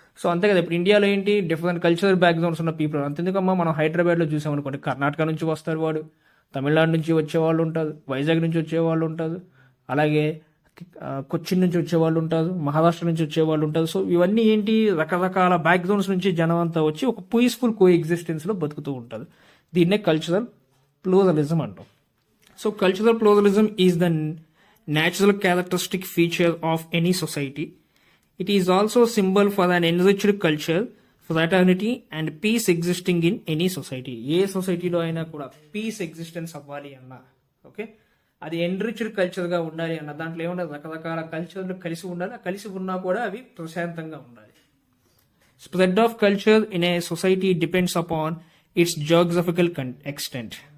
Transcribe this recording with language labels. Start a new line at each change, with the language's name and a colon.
Telugu: So అంతే కదా, ఇప్పుడు ఇండియాలో ఏంటి, డిఫరెంట్ కల్చరల్ బ్యాక్గ్రౌండ్స్ ఉన్న పీపుల్. అంతెందుకమ్మా, మనం హైదరాబాద్లో చూసామనుకోండి, కర్ణాటక నుంచి వస్తారు వాడు, తమిళనాడు నుంచి వచ్చేవాళ్ళు ఉంటారు, వైజాగ్ నుంచి వచ్చేవాళ్ళు ఉంటారు, అలాగే కొచ్చిన్ నుంచి వచ్చేవాళ్ళు ఉంటారు, మహారాష్ట్ర నుంచి వచ్చేవాళ్ళు ఉంటారు. సో ఇవన్నీ ఏంటి, రకరకాల బ్యాక్గ్రౌండ్స్ నుంచి జనం అంతా వచ్చి ఒక పీస్ఫుల్ కోఎగ్జిస్టెన్స్లో బతుకుతూ ఉంటారు. దీన్నే కల్చరల్ ప్లూరలిజం అంటాం.
English: సో cultural pluralism is the natural characteristic feature of any society. It is also a symbol for an enriched culture, fraternity and peace existing in any society.
Telugu: ఏ సొసైటీలో అయినా కూడా పీస్ ఎగ్జిస్టెన్స్ అవ్వాలి అన్న, okay, అది enriched కల్చర్గా ఉండాలి అన్న, దాంట్లో ఏమన్నా రకరకాల కల్చర్లు కలిసి ఉండాలి, కలిసి ఉన్నా కూడా అవి ప్రశాంతంగా ఉండాలి.
English: Spread of culture in a society depends upon its geographical extent.